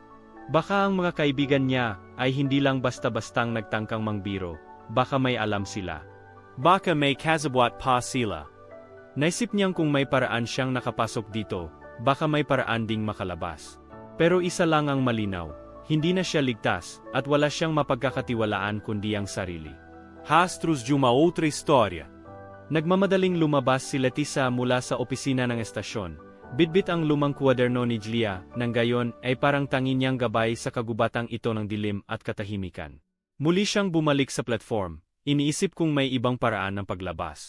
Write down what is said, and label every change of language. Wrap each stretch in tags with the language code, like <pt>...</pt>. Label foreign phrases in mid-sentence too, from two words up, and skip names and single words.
<tl>Baka ang mga kaibigan niya ay hindi lang basta-bastang nagtangkang mangbiro, baka may alam sila. Baka may kasabwat pa sila. Naisip niyang kung may paraan siyang nakapasok dito, baka may paraan ding makalabas. Pero isa lang ang malinaw, hindi na siya ligtas at wala siyang mapagkakatiwalaan kundi ang sarili.</tl> <pt>Rastros de uma outra história.</pt> <tl>Nagmamadaling lumabas si Leticia mula sa opisina ng estasyon. Bitbit ang lumang kwaderno ni Julia, nang gayon ay parang tangin niyang gabay sa kagubatang ito ng dilim at katahimikan. Muli siyang bumalik sa platform, iniisip kung may ibang paraan ng paglabas.</tl>